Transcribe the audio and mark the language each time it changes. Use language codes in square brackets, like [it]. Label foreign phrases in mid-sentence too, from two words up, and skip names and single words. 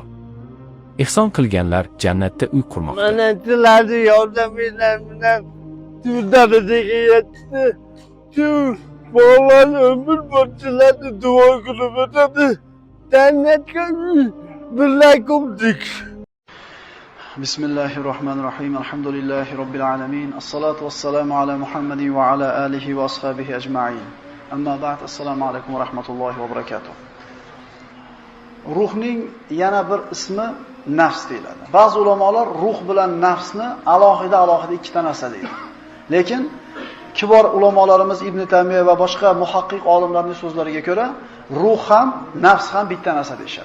[uz] Ihson qilganlar jannatda uy qurmoqda. Mana sizlarning yordaminglar bilan shu darajaga yetdi. Shu bolam umr bo'yicha duo qilib o'tadi. Jannatga birga qurdik. [ar] بسم الله الرحمن الرحيم. الحمد لله رب العالمين. الصلاة والسلام على محمد وعلى آله وأصحابه أجمعين. أما بعد. السلام عليكم ورحمة الله وبركاته. [uz] Ruhning yana bir ismi nafs deyiladi. Ba'zi ulamolar ruh bilan nafsni alohida ikkita narsa deydi. Lekin kibor ulamolarimiz Ibn Taymiya va boshqa muhaqqiq olimlarning so'zlariga ko'ra, ruh ham, nafs ham bitta narsa deyshadi.